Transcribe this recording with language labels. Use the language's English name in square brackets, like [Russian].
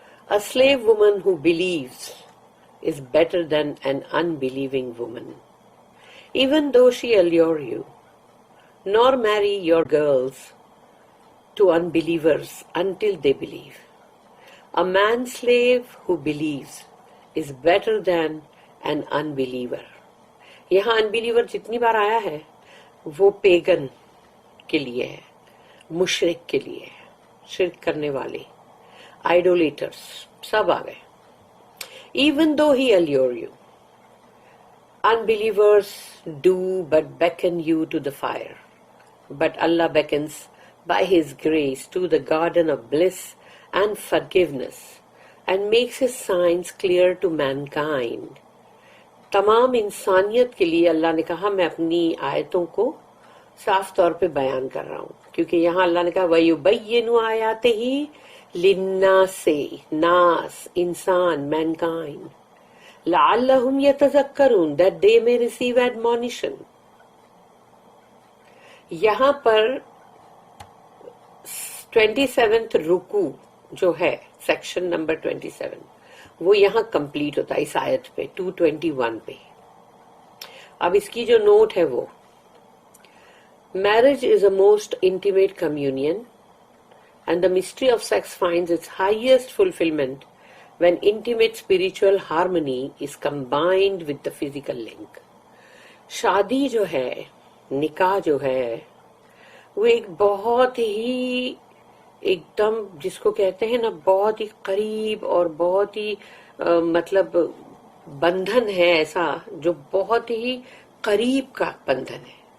[English] A slave woman who believes is better than an unbelieving woman, even though she allure you. Nor marry your girls to unbelievers until they believe. A man slave who believes is better than an unbeliever. [Urdu] یہاں unbeliever جتنی بار آیا ہے وہ pagan کے لیے ہے، مشرک کے لیے ہے، شرک کرنے والے، آئیڈولیٹرز سب آ گئے. [English] Even though he allure you, unbelievers do but beckon you to the fire, but Allah beckons by His grace to the garden of bliss and forgiveness and makes His signs clear to mankind. [Urdu] تمام انسانیت کے لیے اللہ نے کہا میں اپنی آیتوں کو صاف طور پہ بیان کر رہا ہوں، کیونکہ یہاں اللہ نے کہا [Arabic] وَيُبَيِّنُ آيَاتِهِ لِلنَّاسِ، [Urdu] ناس، انسان، mankind، [Arabic] لَعَلَّهُمْ يَتَذَكَّرُونَ [English] that they may receive admonition. [Urdu] یہاں پر 27th رکوع جو ہے، سیکشن نمبر 27، وہ یہاں کمپلیٹ ہوتا ہے اس آیت پہ 221 پہ. اب اس کی جو نوٹ ہے وہ [English] Marriage is a most intimate communion, and the mystery of sex finds its highest fulfillment when intimate spiritual harmony is combined with the physical link. [Urdu] شادی جو ہے، نکاح جو ہے، وہ ایک بہت ہی ایک دم جس کو کہتے ہیں نا بہت ہی قریب اور بہت ہی مطلب بندھن ہے ایسا جو بہت ہی قریب کا بندھن ہے،